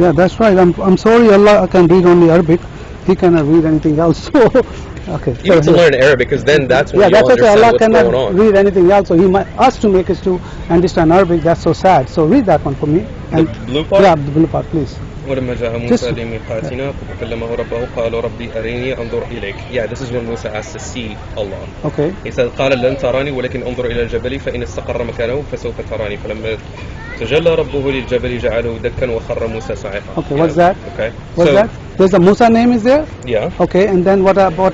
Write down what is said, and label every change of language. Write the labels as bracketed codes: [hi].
[en] Yeah, that's right. I'm sorry, Allah can read only Arabic. He cannot read anything else. So, okay. You need to learn Arabic because then that's when you understand Allah what's cannot going on. read anything else. So He might us to make us to understand Arabic. That's so sad. So read that one for me. And the blue part? Yeah, the blue part, please. [ar] ولما جاء موسى لميقاتنا فكلمه ربه قال ربي أريني أنظر إليك. [en] Yeah, this is when Musa asked to see Allah. Okay. He said [ar] قال لن تراني ولكن انظر إلى الجبل فإن استقر مكانه فسوف تراني فلما تجلى ربه للجبل جعله دكا وخر موسى صاعقا. [en] Okay, what's that? Okay. What's that? There's a Musa name is there? Yeah. Okay, and then what happened?